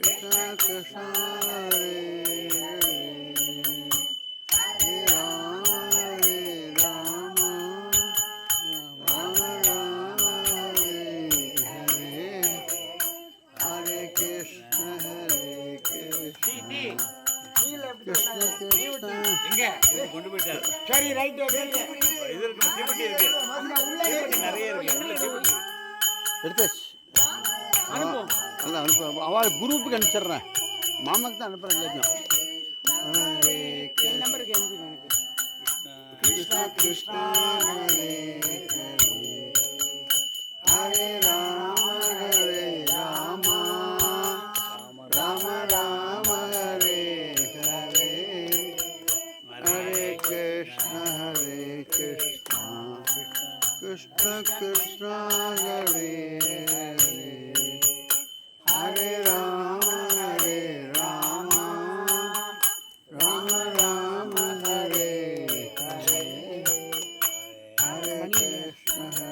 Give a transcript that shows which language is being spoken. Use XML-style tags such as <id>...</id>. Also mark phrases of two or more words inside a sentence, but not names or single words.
<ta>Krishna Hare Hare Hare Rama Rama Rama Hare Hare Hare Krishna Krishna Krishna எங்க கொண்டு போயிட்டார். சரி ரைட் இது இருக்கு தீப்பெட்டி இருக்கு நிறைய இருக்கு உள்ள தீப்பெட்டி எடுத்தாச்சு அனுப்புவோம் நல்லா அனுப்புவோம் அவள் குரூப்புக்கு அனுப்பிச்சிட்றேன் மாமாக்கு தான் அனுப்புகிறேன் எல்லாத்தையும் ஹரே நம்பருக்கு அனுப்புங்க கிருஷ்ணா கிருஷ்ணா ஹரே ஹரே ஹரே ராம ராம ராம ஹரே ஹரே ஹரே கிருஷ்ணா கிருஷ்ண கிருஷ்ணா ஹரே ஹரே ஹரே ராம ராம ராம ராம ஹரே ஹரே ஹரே கிருஷ்ண</ta>